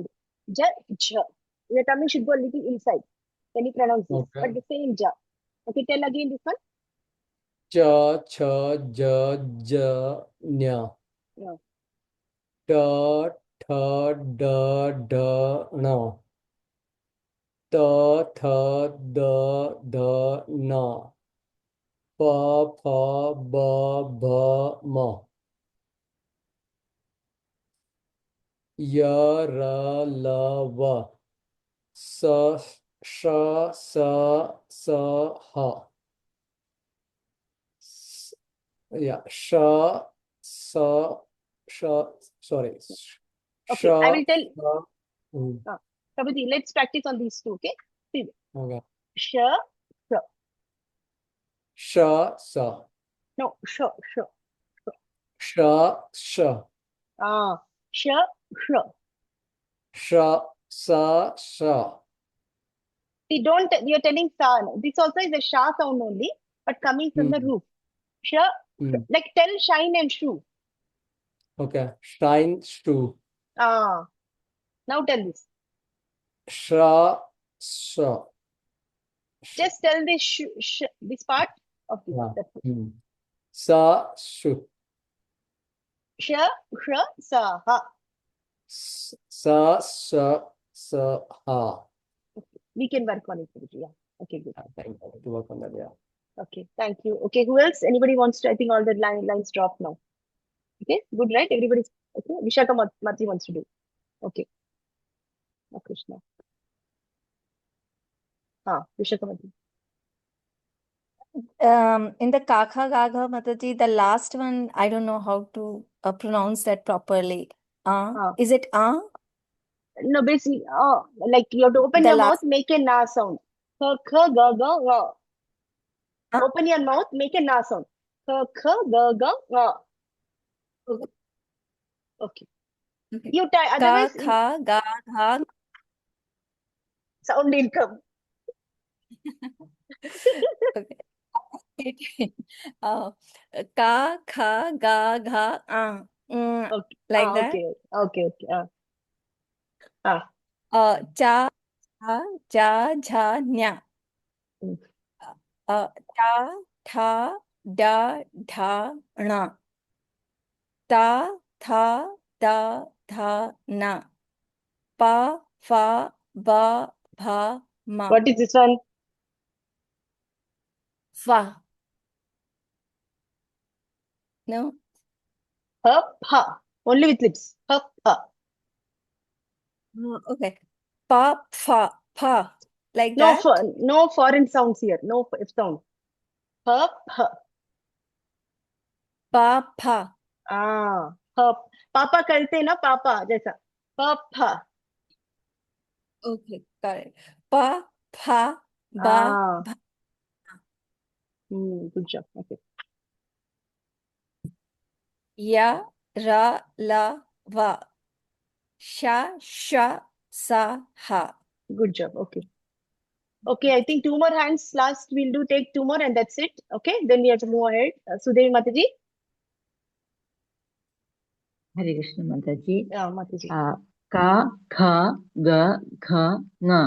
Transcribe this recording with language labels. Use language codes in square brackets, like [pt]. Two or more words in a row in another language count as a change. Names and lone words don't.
[sa] Ja, ja. [en] Your tummy should go a little inside when you pronounce this. Okay. But the same ja. Okay. Tell again this one. [sa] Cha, cha, ja, ja, nya. [en] No. [sa] Ta, tha, da, da, na. Ta, tha, da, da, na. Pa, pha, ba, bha, ma. Ya, ra, la, va. Sa, sha, sa, ha. Yeah, sha, sa, sha, [en] sorry. Okay. I will tell. [sa] Sha, [en] Prabhuji, let's practice on these two. Okay. See. okay. [sa] Sha, sha. Sha, sa. No. Sha, sha. Sha, sha. Ah. Sha, sha. Sha, sa, sha. [en] See, don't, you're telling sa. This also is a sha sound only, but coming from the roof. Sha, like tell shine and shoe. Okay. Shine, shoe. Ah. Now tell this. [sa] Sha, sha. [en] Just tell this this part of this. Yeah. That's it. [sa] Sa, shu. Sha, sha, sa, ha. Sa, sha, sa, ha. [en] We can work on it. Yeah. Okay, good. Thank you. To work on that, yeah. Okay, thank you. Okay, who else? Anybody wants to? I think all the lines dropped now. Okay, good, right? Everybody's okay. Vishaka Mati wants to do. Okay. Oh, Krishna. Vishaka Mati. In the Kakha Gagha Mataji, the last one, I don't know how to pronounce that properly. Is it No, basically, like you have to open The your mouth, last- make a na sound. [sa] Kha, kha, ga, ga, ga. [en] Open your mouth, make a na sound. [sa] Kha, kha, ga, ga, ga. [en] Okay. Okay. You try, [sa] Ka, [en] otherwise [sa] Kha, Ga, Gha. [en] sound will come. [sa] Okay. Ka, Kha, Ga, Gha, [en] Okay. like that. Okay. Okay. [sa] Cha, Cha, Ja, Jha, Nya. Ta, Tha, Da, Dha, Na. Ta, Tha, Da, Dha, Na. Pa, Fa, Ba, Bha, Ma. [en] What is this one? [sa] Fa. No? Ha, ha. [en] Only with lips. [sa] Ha, ha. Okay. Pa, Fa, Pa. [en] Like No, that? no foreign sounds here. No F sound. [sa] Ha, ha. Pa, Pa. Ha. [hi] पापा कलते ना पापा जैसा. [sa] Pa. [en] Okay, got it. [sa] Pa, Pa, Ba, Bha. [en] Good job. Okay. [sa] Ya, Ra, La, Va. Sha, Sha, Sa, Ha. [en] Good job. Okay. Okay, I think 2 more hands. Last we'll take 2 more and that's it. Okay, then we have to move ahead. Sudevi Mataji. Hare Krishna Mataji. Yeah, Mataji. [sa] Ka, kha, ga, kha, nga.